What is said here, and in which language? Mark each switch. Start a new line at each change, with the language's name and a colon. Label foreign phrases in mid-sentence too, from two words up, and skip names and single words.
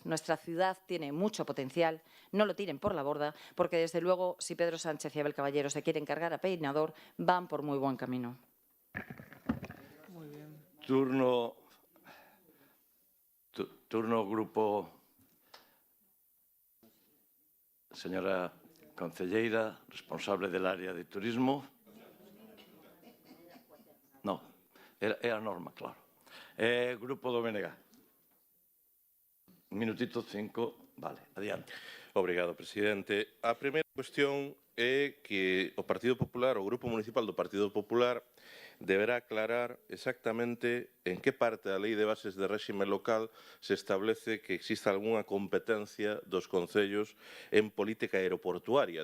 Spanish: Nuestra ciudad tiene mucho potencial, no lo tiren por la borda, porque desde luego, si Pedro Sánchez y Abel Caballero se quieren cargar a Peinador, van por muy buen camino. Turno grupo. Señora concelleira, responsable del área de turismo.
Galician: No, é a norma, claro. Grupo do BNG. Minutito 5, vale, adiante. Obrigado, presidente. A primeira cuestión é que o Partido Popular, o Grupo Municipal do Partido Popular, deberá aclarar exactamente en que parte da Lei de Bases de Réxime Local se establece que exista algunha competencia dos concellos en política aeroportuaria.